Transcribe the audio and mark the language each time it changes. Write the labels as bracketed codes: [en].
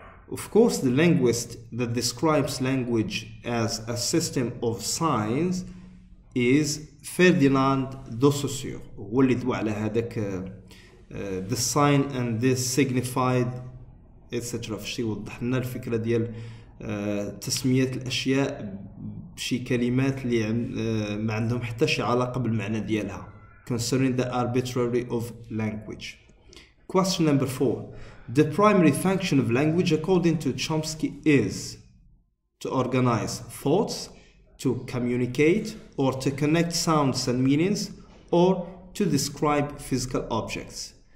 [en] Of course, the linguist that describes language as a system of signs is Ferdinand de Saussure. [ar] هو اللي دوا على هذاك [en] the sign and this signified etc. [ar] فشي يوضح لنا الفكرة ديال تسمية الأشياء بشي كلمات اللي ما عندهم حتى شي علاقة بالمعنى ديالها. [en] Concerning the arbitrary of language. Question number 4. The primary function of language, according to Chomsky, is to organize thoughts, to communicate, or to connect sounds and meanings, or to describe physical objects.